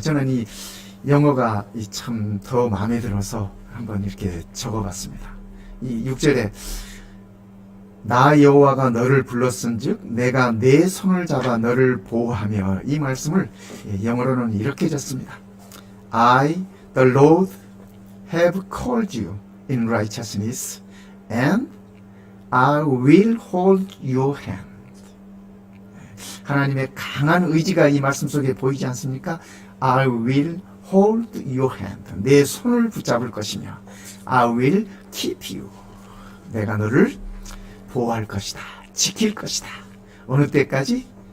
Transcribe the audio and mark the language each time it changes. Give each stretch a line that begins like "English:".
Korean: 저는 이 영어가 참 더 마음에 들어서 한번 이렇게 적어봤습니다. 이 6절에 나 여호와가 너를 불렀은즉 내가 내 손을 잡아 너를 보호하며, 이 말씀을 영어로는 이렇게 적습니다.
English: I, the Lord, have called you in righteousness and I will hold your hand.
Korean: 하나님의 강한 의지가 이 말씀 속에 보이지 않습니까?
English: I will hold your hand.
Korean: 내 손을 붙잡을 것이며
English: I will keep you.
Korean: 내가 너를 보호할 것이다. 지킬 것이다. 어느 때까지?